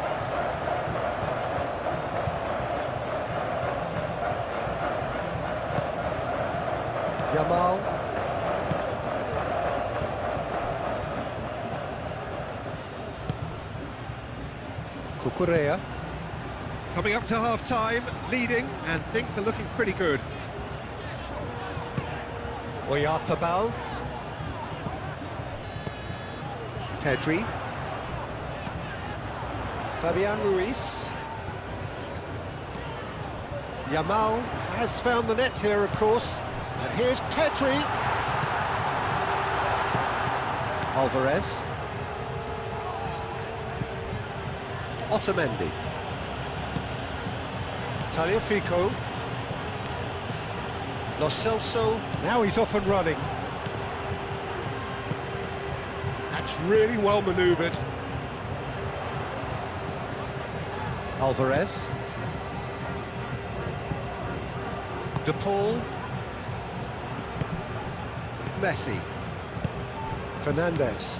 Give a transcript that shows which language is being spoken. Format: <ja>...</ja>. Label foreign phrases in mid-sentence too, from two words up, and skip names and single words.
<en>Yamal. Cucurella. Coming up to half-time, leading, and things are looking pretty good. Oyarzabal. Pedri. Fabian Ruiz. Yamal has found the net here, of course. And here's Pedri. Alvarez. Otamendi. Tagliafico. Lo Celso. Now he's off and running. That's really well manoeuvred. Alvarez. De Paul. Messi. Fernandez.</en>